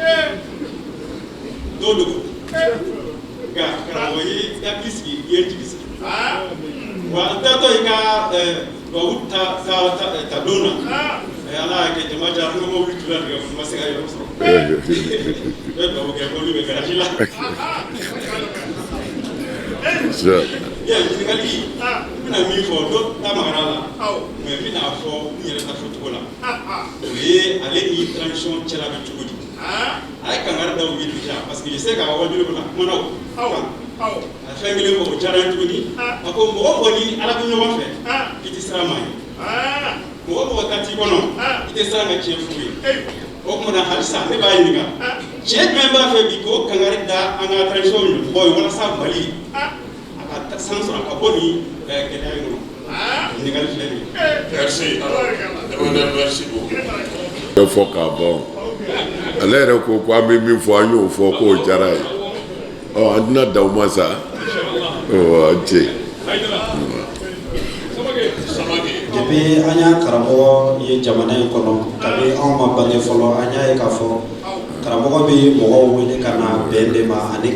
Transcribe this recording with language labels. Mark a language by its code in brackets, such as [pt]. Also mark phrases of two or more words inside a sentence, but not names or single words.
[bm] don dogo nka karamɔgɔ ye hakili sigi i ye jigi sigi wa an taatɔ i ka tubabu ta don na ala y'a kɛ jama ja an ka mobili tun tigɛ n ma se ka yɔrɔ sɔrɔ n bɛ dugawu kɛ mobili bɛ garaji la ɲininkali n bɛna min fɔ dɔ ta magara la mɛ n bɛna fɔ n yɛrɛ ta fɔcogo la o ye ale ni transition cɛla bɛ cogo di a ye kangari da u ye déjà [fr] parce que je sais [bm] k'a wajulu bɛ na kumana o a fɛn kelen fɔ o diyara n ye tuguni a ko mɔgɔ mɔgɔ ni ala bɛ ɲɔgɔn fɛ i tɛ siran maa ye mɔgɔ mɔgɔ ka t'i kɔnɔ i tɛ siran ka tiɲɛ f'u ye o kumana halisa ne b'a ɲininka tiɲɛ jumɛn b'a fɛ bi k'o kangari da an ka transition ɲɛmɔgɔ ye walasa Mali a ka san sɔrɔ a ka bɔ nin gɛlɛya in kɔnɔ ɲininkali filɛ nin ye. [fr] Merci. Merci beaucoup. [bm] bɛ fɔ k'a ban ale yɛrɛ ko ko an bɛ min fɔ an y'o fɔ k'o diyara ye an tɛna dan o ma sa an tɛ depuis an y'a karamɔgɔ ye jamana in kɔnɔ kabi anw ma bange fɔlɔ an y'a ye k'a fɔ karamɔgɔ bɛ mɔgɔw wele ka na bɛn de ma ani